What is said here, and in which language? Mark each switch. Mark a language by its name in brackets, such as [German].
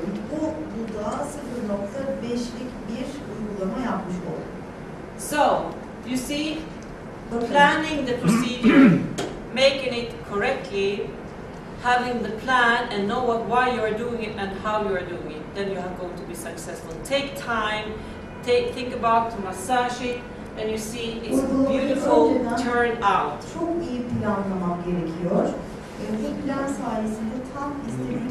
[Turkish] Bu dudağa 0.5'lik bir uygulama yapmış oldum. [English] So you see, [Turkish] Bakın, [English] planning the procedure, making it correctly, having the plan and know why you are doing it and how you are doing it, then you are going to be successful. Take time, think about to massage it, and you see it's beautiful turn out. [Turkish] çok iyi planlamam gerekiyor. Bu plan sayesinde tam istediğiniz